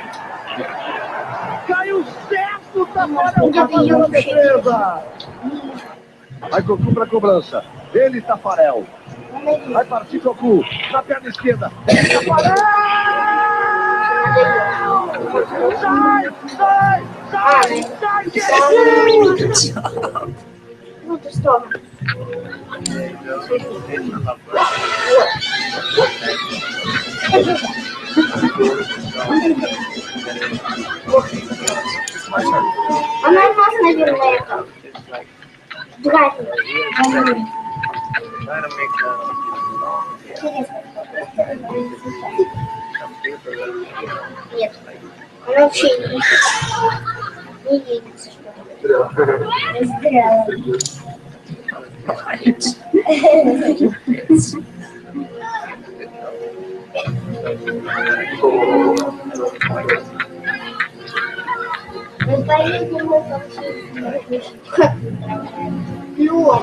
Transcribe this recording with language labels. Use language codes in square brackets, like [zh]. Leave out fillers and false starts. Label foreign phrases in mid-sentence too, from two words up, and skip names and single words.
[pt] Caiu certo, Tafarel para fazer a defesa. Vai Cocu para a cobrança. Ele, Tafarel. Vai partir Cocu. Na perna esquerda. Ele, Tafarel! Sai, [ru] Ну ты что? Она у нас, наверное, это. Драть. [en] Trying to make [ru] Нет. Она вообще не едет. Мы поедем в Лёг.